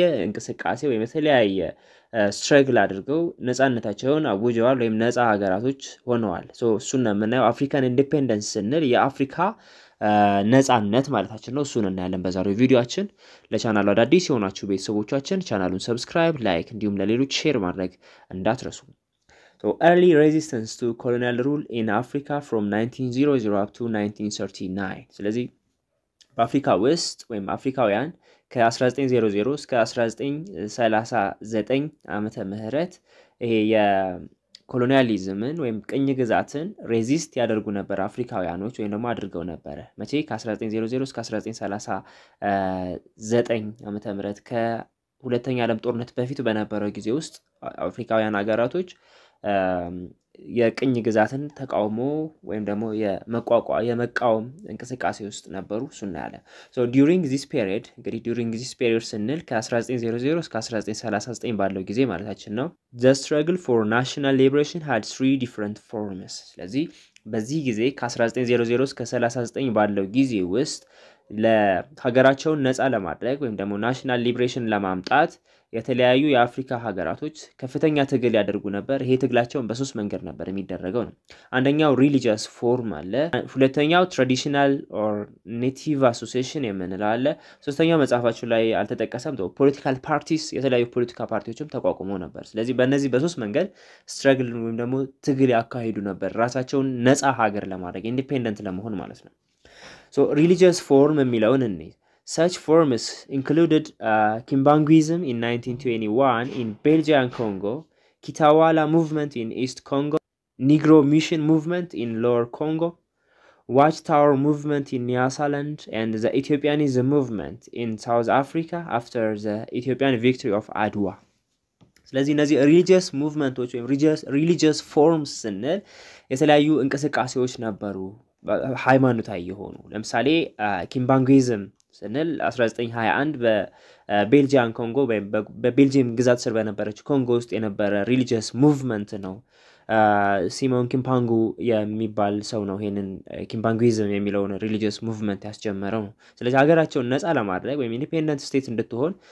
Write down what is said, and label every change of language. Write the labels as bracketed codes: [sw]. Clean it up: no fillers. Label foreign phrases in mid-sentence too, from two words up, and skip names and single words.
[am] እንቅስቃሴ ወይም በተለያየ ስትራግል አድርገው ነፃነታቸውን አውጀዋል ወይም ነፃ ሀገራቶች ሆነዋል። ሶ እሱን ነው የምናየው። [en] African independence [am] ስንል የአፍሪካ ነፃነት ማለታችን ነው። እሱን እናያለን በዛሬው ቪዲዮአችን። ለቻናሉ አዳዲስ የሆናችሁ ቤተሰቦቻችን ቻናሉን ሰብስክራይብ፣ ላይክ እንዲሁም ለሌሎች ሼር ማድረግ እንዳትረሱ። [en] So early resistance to colonial rule in Africa from 1900 up to 1939. [am] ስለዚህ በአፍሪካ ውስጥ ወይም አፍሪካውያን ከ1900 እስከ 1939 ዓመተ ምህረት ይሄ የኮሎኒያሊዝምን ወይም ቅኝ ግዛትን ሬዚስት ያደርጉ ነበር አፍሪካውያኖች ወይም ደግሞ አድርገው ነበር። መቼ? ከ1900 እስከ 1939 ዓመተ ምህረት ከሁለተኛ ዓለም ጦርነት በፊት በነበረው ጊዜ ውስጥ አፍሪካውያን ሀገራቶች የቅኝ ግዛትን ተቃውሞ ወይም ደግሞ የመቃወም እንቅስቃሴ ውስጥ ነበሩ። እሱና ያለ [en] so during this period [am] እንግዲህ [en] during this period [am] ስንል ከ1900 እስከ 1939 ባለው ጊዜ ማለታችን ነው። [en] the struggle for national liberation had three different forms። [am] ስለዚህ በዚህ ጊዜ ከ1900 እስከ 39 ባለው ጊዜ ውስጥ ለሀገራቸውን ነፃ ለማድረግ ወይም ደግሞ [en] national liberation [am] ለማምጣት የተለያዩ የአፍሪካ ሀገራቶች ከፍተኛ ትግል ያደርጉ ነበር። ይሄ ትግላቸውን በሶስት መንገድ ነበር የሚደረገው ነው። አንደኛው [en] religious form [am] አለ፣ ሁለተኛው [en] traditional or native association [am] የምንለው አለ፣ ሶስተኛው መጽሐፋችሁ ላይ አልተጠቀሰም [en] political parties፣ [am] የተለያዩ ፖለቲካ ፓርቲዎችም ተቋቁመው ነበር። ስለዚህ በእነዚህ በሶስት መንገድ ስትራግል ወይም ደግሞ ትግል ያካሂዱ ነበር ራሳቸውን ነፃ ሀገር ለማድረግ ኢንዲፔንደንት ለመሆን ማለት ነው። [en] So religious form [am] የሚለውን እንይ። [en] Such forms included Kimbanguism in 1921 in Belgian Congo, Kitawala movement in East Congo, Negro Mission movement in Lower Congo, Watchtower movement in Nyasaland, and the Ethiopianism movement in South Africa after the Ethiopian victory of Adwa. [am] ስለዚህ እነዚህ [en] religious movements [am] ወይም [en] religious forms [am] ስንል የተለያዩ እንቅስቃሴዎች ነበሩ ሃይማኖታዊ የሆኑ። ለምሳሌ ኪምባንጉይዝም ስንል 1921 በቤልጂያን ኮንጎ ወይም በቤልጂየም ግዛት ስር በነበረች ኮንጎ ውስጥ የነበረ [en] religious movement [am] ነው። ሲሞን ኪምፓንጉ የሚባል ሰው ነው ይሄንን ኪምባንጉይዝም የሚለውን [en] religious movement [am] ያስጀመረው ነው። ስለዚህ ሀገራቸውን ነፃ ለማድረግ ወይም [en] independent state [am] እንድትሆን